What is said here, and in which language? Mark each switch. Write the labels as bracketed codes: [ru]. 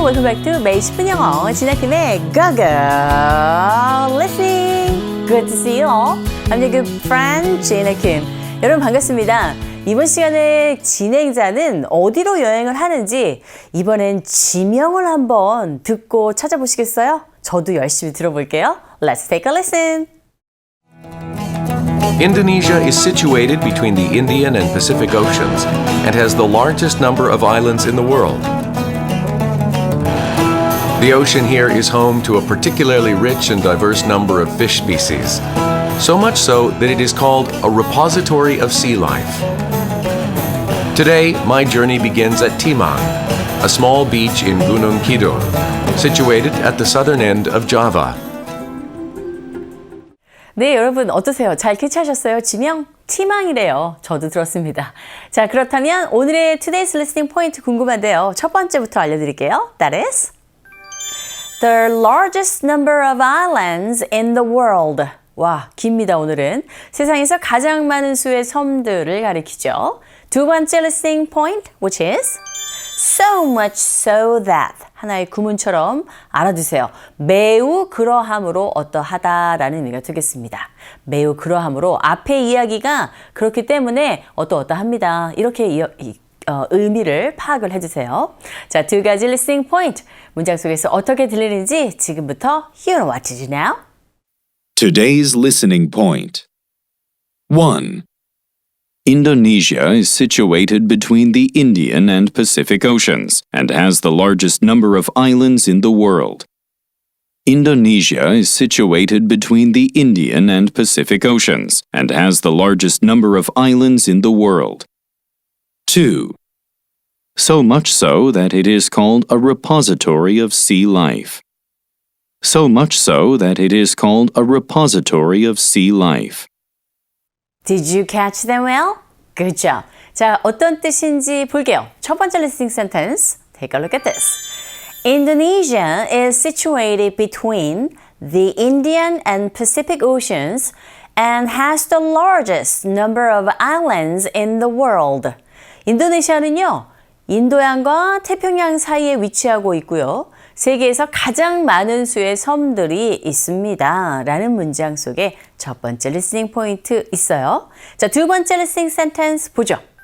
[en] Welcome back to [ko] 매일 10분 영어 진아킴의 [en] Go Go Listening! Good to see you all. I'm your good friend Gina Kim. [ko] 여러분 반갑습니다. 이번 시간에 진행자는 어디로 여행을 하는지 이번엔 지명을 한번 듣고 찾아보시겠어요? 저도 열심히 들어볼게요. [en] Let's take a listen! Indonesia is situated between the Indian and Pacific Oceans and has the largest number of islands in the world. The ocean here is home to a particularly rich and diverse number of fish species, so much so that it is called a repository of sea life. Today, my journey begins at Timang, a small beach in Gunung Kidul, situated at the southern end of Java. [ko] 네, 여러분 어떠세요? 잘 캐치하셨어요? 지명? 티망이래요. 저도 들었습니다. 자, 그렇다면 오늘의 [en] Today's Listening Point [ko] 궁금한데요. 첫 번째부터 알려드릴게요. [en] That is the largest number of islands in the world. [ko] 와, 깁니다, 오늘은. 세상에서 가장 많은 수의 섬들을 가리키죠. 두 번째 [en] listening point, which is so much so that. [ko] 하나의 구문처럼 알아두세요. 매우 그러함으로 어떠하다라는 의미가 되겠습니다. 매우 그러함으로 앞의 이야기가 그렇기 때문에 어떠합니다. 이렇게 의미를 파악을 해주세요. 자, 두 가지 listening point. 문장 속에서 어떻게 들리는지 지금부터 [en] hear and watch it now. Today's listening point. 1. Indonesia is situated between the Indian and Pacific Oceans and has the largest number of islands in the world. Indonesia is situated between the Indian and Pacific Oceans and has the largest number of islands in the world. 2. So much so that it is called a repository of sea life. So much so that it is called a repository of sea life. Did you catch them well? Good job. [ko] 자, 어떤 뜻인지 볼게요. 첫 번째 [en] listening sentence. Take a look at this. Indonesia is situated between the Indian and Pacific Oceans and has the largest number of islands in the world. [ko] 인도네시아는요, 인도양과 태평양 사이에 위치하고 있고요. 세계에서 가장 많은 수의 섬들이 있습니다. 라는 문장 속에 첫 번째 listening 포인트 있어요. 자, 두 번째 listening sentence 보죠.